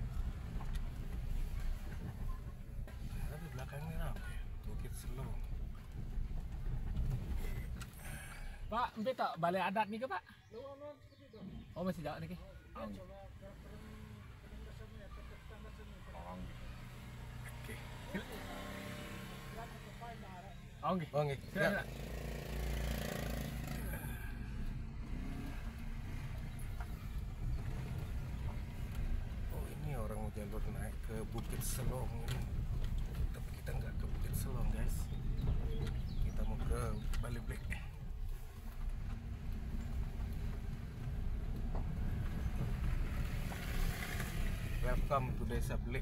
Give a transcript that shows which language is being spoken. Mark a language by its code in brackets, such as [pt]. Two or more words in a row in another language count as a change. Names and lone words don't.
[id] Ternyata di belakangnya apa ya? Bukit Selong. [sas] Pak, empe tak balai adat nih ke Pak? [id] Oh masih jauh nih ke? Oke. Oh nggih. Oh, nggih. Silakan. Oh, ini orang mau jalur naik ke Bukit Selong ini. Tapi kita nggak ke Bukit Selong guys. Kita mau ke Bale Belik. [en] Welcome to [id] Desa Belik.